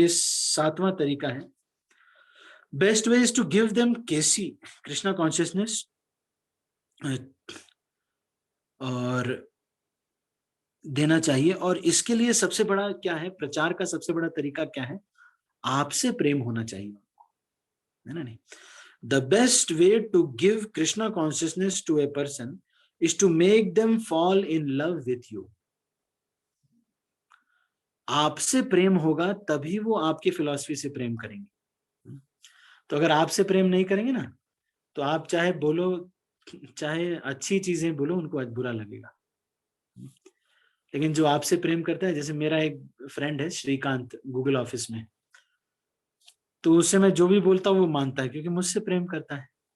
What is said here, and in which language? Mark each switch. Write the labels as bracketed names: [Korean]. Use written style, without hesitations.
[Hindi] ये 7वां तरीका है। [English] best way is to give them KC Krishna consciousness, [Hindi] और देना चाहिए। और इसके लिए सबसे बड़ा क्या है, प्रचार का सबसे बड़ा तरीका क्या है, आपसे प्रेम होना चाहिए, है ना नहीं। [English] The best way to give Krishna consciousness to a person is to make them fall in love with you. [Hindi] आपसे प्रेम होगा तभी वो आपकी फिलॉसफी से प्रेम करेंगे। तो अगर आपसे प्रेम नहीं करेंगे ना, तो आप चाहे बोलो, चाहे अच्छी चीजें बोलो, उनको बुरा लगेगा। लेकिन जो आपसे प्रेम करता है, जैसे मेरा एक फ्रेंड है श्रीकांत गूगल ऑफिस में, तो उससे मैं जो भी बोलता हूँ वो मानता है, क्योंकि मुझसे प्रेम करता है।